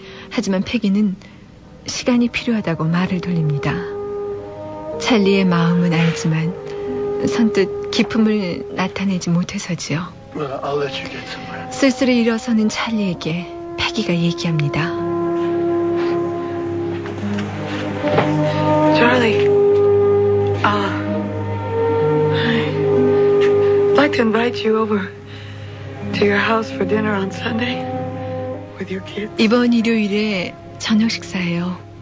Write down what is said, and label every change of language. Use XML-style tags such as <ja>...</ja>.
<ko>하지만 패기는 시간이 필요하다고 말을 돌립니다. 찰리의 마음은 알지만 선뜻 기쁨을 나타내지 못해서지요.</ko> <en>I'll let you get somewhere.</en> <ko>쓸쓸히 일어서는 찰리에게 패기가 얘기합니다.</ko> <en>Charlie, I'd like to invite you over to your house for dinner on Sunday with your kids.</en> <ko>이번 일요일에 저녁 식사예요.</ko>